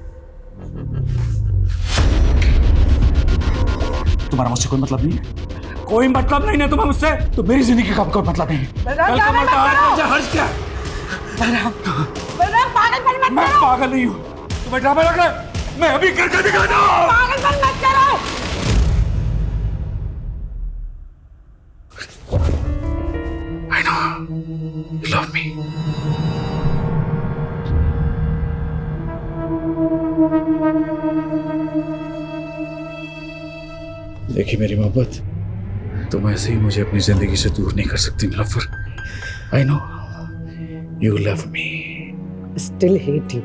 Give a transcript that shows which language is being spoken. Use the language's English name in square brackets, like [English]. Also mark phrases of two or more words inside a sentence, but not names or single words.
[Hindi] तुम्हारा मुझसे कोई मतलब नहीं है? कोई मतलब नहीं है तुम्हें मुझसे? तो मेरी जिंदगी का कोई मतलब नहीं है। कल का मरता हर्ष क्या? मैं पागल नहीं हूँ। तुम्हें ड्रामा लग रहा है? मैं अभी करके दिखाता हूँ। पागलपन मत करो। [English] I know you love me. [Hindi] देखिए मेरी मोहब्बत, तुम ऐसे ही मुझे अपनी जिंदगी से दूर नहीं कर सकती नीलोफर। [English] I know you love me. Still hate you.